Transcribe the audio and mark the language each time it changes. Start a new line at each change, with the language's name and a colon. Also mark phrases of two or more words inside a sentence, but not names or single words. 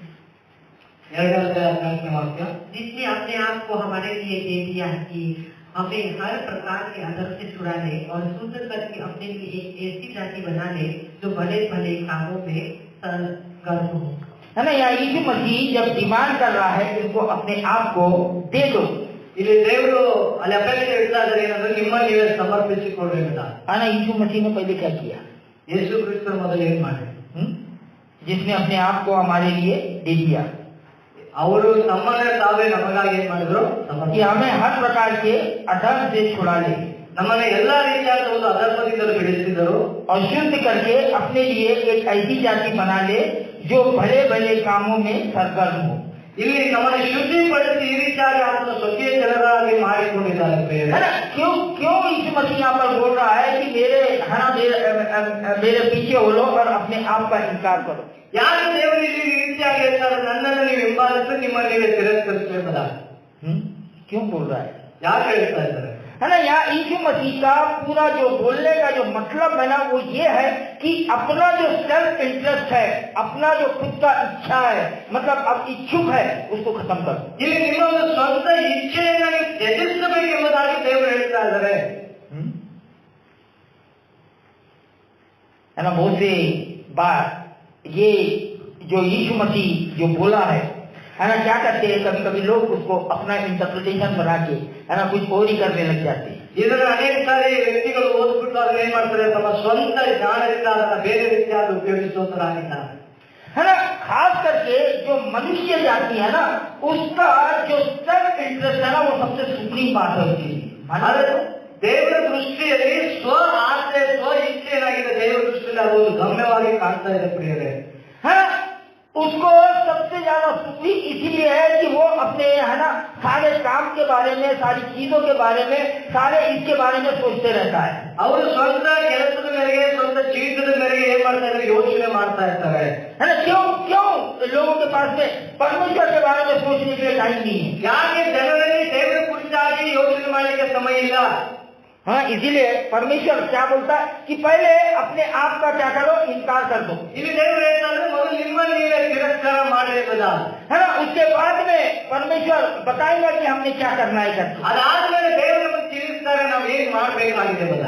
Hindi: जिसने अपने आप को हमारे लिए दे दिया कि हमें हर प्रकार के अदर से छुड़ा ले और शुद्ध करके अपने लिए एक ऐसी जाति बना ले जो भले भले कामों में सरगर्म हो। है ना, यहाँ यीशु मसीह जब डिमांड कर रहा है कि इनको अपने आप को दे दो,
Kannada: ಇಲ್ಲಿ ದೇವರು ಅಲ್ಲಿ ಅಪೇಕ್ಷೆ ಇಡ್ತಾ ಇದ್ದಾರೆ ಏನಂದ್ರೆ ನಿಮ್ಮನ್ನು ನೀವೇ ಸಮರ್ಪಿಸಿಕೊಳ್ಳಿ ಅಂತ।
Hindi: है ना। यीशु मसीह ने पहले क्या किया?
Kannada: ಯೇಸು ಕ್ರಿಸ್ತರು ಮೊದಲು ಏನ್ ಮಾಡಿದ್ರು?
Hindi: जिसने अपने आप को हमारे लिए दे दिया,
Kannada: ಅವರು ತಮ್ಮನ್ನೇ ತಾವೇ ನಮಗಾಗಿ ಏನ್ ಮಾಡಿದ್ರು?
Hindi: कि हमें हर प्रकार के अधर्म से छुड़ा ले,
Kannada: ನಮ್ಮನ್ನ ಎಲ್ಲಾ ರೀತಿಯಾದ ಒಂದು ಅಧರ್ಮದಿಂದಲೂ ಬಿಡಿಸಿದರು
Hindi: और शुद्ध करके अपने लिए एक ऐसी जाति बना ले जो भले भले कामों में सरगर्म हो।
Kannada: ಇಲ್ಲಿ ನಮ್ಮನ್ನು ಶುದ್ಧಿಪಡಿಸಿ ಈ ರೀತಿಯಾಗಿ ಆತನ ಸ್ವಕೀಯ ಜನರಾಗಿ ಮಾಡಿಕೊಂಡಿದ್ದಾರೆ
Hindi: है ना। क्यों यीशु मसीह यहाँ पर बोल रहा है कि मेरे पीछे हो लो और अपने आप का इनकार करो?
Kannada: ಯಾಕೆ ದೇವರು ಇಲ್ಲಿ ಈ ರೀತಿಯಾಗಿ ಹೇಳ್ತಾರೆ? ನನ್ನನ್ನು ನೀವು ಹಿಂಬಾಲಿಸಿ ನಿಮ್ಮನ್ನು ನೀವೇ ತಿರಸ್ಕರಿಸಬೇಕಲ್ಲ?
Hindi: क्यों बोल रहा है?
Kannada: ಯಾಕೆ ಹೇಳ್ತಾ ಇದ್ದಾರೆ?
Hindi: है ना। यहाँ यीशु मसीह का पूरा जो बोलने का जो मतलब है ना, वो ये है कि अपना जो
English: self interest
Hindi: है, अपना जो खुद का इच्छा है, मतलब अब इच्छुक है, उसको खत्म कर दो।
Kannada: ಇಲ್ಲಿ ನಿಮ್ಮ ಒಂದು ಸ್ವಂತ ಇಚ್ಛೆಯನ್ನು ನೀವು ತ್ಯಜಿಸಬೇಕೆಂಬುದಾಗಿ ದೇವರು ಹೇಳ್ತಾ ಇದ್ದಾರೆ।
Hindi: है ना। बहुत से बार ये जो यीशु मसीह जो बोला है ना, क्या करते हैं कभी कभी लोग उसको अपना इंटरप्रिटेशन बना के है ना कुछ और ही करने लग जाते हैं।
Kannada: ಇದನ್ನು ಅನೇಕ ಸಾರಿ ವ್ಯಕ್ತಿಗಳು ಓದ್ಬಿಟ್ಟು ಅದನ್ನ ಏನ್ ಮಾಡ್ತಾರೆ? ತಮ್ಮ ಸ್ವಂತ ಜ್ಞಾನದಿಂದ ಅದನ್ನ ಬೇರೆ ರೀತಿಯಾಗಿ ಉಪಯೋಗಿಸುವಂತರಾಗಿದ್ದಾರೆ।
Hindi: है ना। खास करके जो मनुष्य जाति है ना, उसका जो
English: self interest
Hindi: है ना, वो सबसे सुप्रीम बात होती है।
Kannada: ದೇವರ ದೃಷ್ಟಿಯಲ್ಲಿ ಸ್ವ ಆಸೆ ಸ್ವ ಇಚ್ಛೆ ಏನಾಗಿದೆ? ದೇವರ ದೃಷ್ಟಿಯಲ್ಲಿ ಅದು ಒಂದು ಗಮ್ಯವಾಗಿ ಕಾಣ್ತಾ ಇದೆ ಪ್ರಿಯರೇ।
Hindi: है ना। उसको सबसे ज्यादा सुप्रीम इसीलिए है कि वो अपने है ना सारे काम के बारे में, सारी चीजों के बारे में, सारे इसके बारे में सोचते रहता है।
Kannada: ಅವರು ಸ್ವಂತ ಕೆಲಸದ ಮೇರೆಗೆ ಸ್ವಂತ ಜೀವಿತದ ಮೇರೆಗೆ ಏನ್ ಮಾಡ್ತಾ ಇದ್ದಾರೆ? ಯೋಚನೆ ಮಾಡ್ತಾ ಇರ್ತಾರೆ।
Hindi: है ना। क्यों लोगों के पास में परमेश्वर के बारे में सोचने के लिए टाइम नहीं है?
Kannada: ಯಾಕೆ ಜನರಲ್ಲಿ ದೇವರ ಕುರಿತಾಗಿ ಯೋಚನೆ ಮಾಡಲಿಕ್ಕೆ ಸಮಯ ಇಲ್ಲ?
Hindi: हाँ, इसीलिए परमेश्वर क्या बोलता है कि पहले अपने आप का क्या करो? इनकार कर दो।
Kannada: ಇಲ್ಲಿ ದೇವರು ಹೇಳ್ತಾರೆ ಮೊದಲು ನಿಮ್ಮನ್ನು ನೀವೇ ತಿರಸ್ಕಾರ ಮಾಡಬೇಕಲ್ಲ,
Hindi: है ना। उसके बाद में परमेश्वर बताएगा कि हमने क्या करना है करके।
Kannada: ಅದಾದ್ಮೇಲೆ ದೇವರು ನಮಗೆ ತಿಳಿಸ್ತಾರೆ ನಾವು ಏನ್ ಮಾಡಬೇಕಾಗಿದೆ ಬದ।